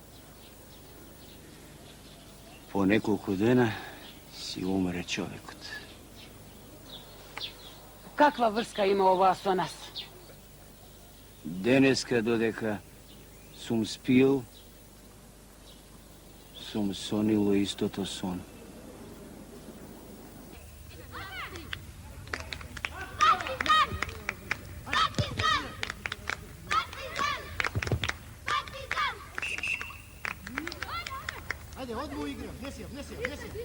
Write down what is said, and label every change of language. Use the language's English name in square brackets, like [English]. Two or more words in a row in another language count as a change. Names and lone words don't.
[Macedonian] По неколку дена си умре човекот. Каква врска има ова со нас? Денеска додека сум спиел, сум сонило истото сон. [Serbian] Ajde, odmah igram, [Macedonian] внеси ја.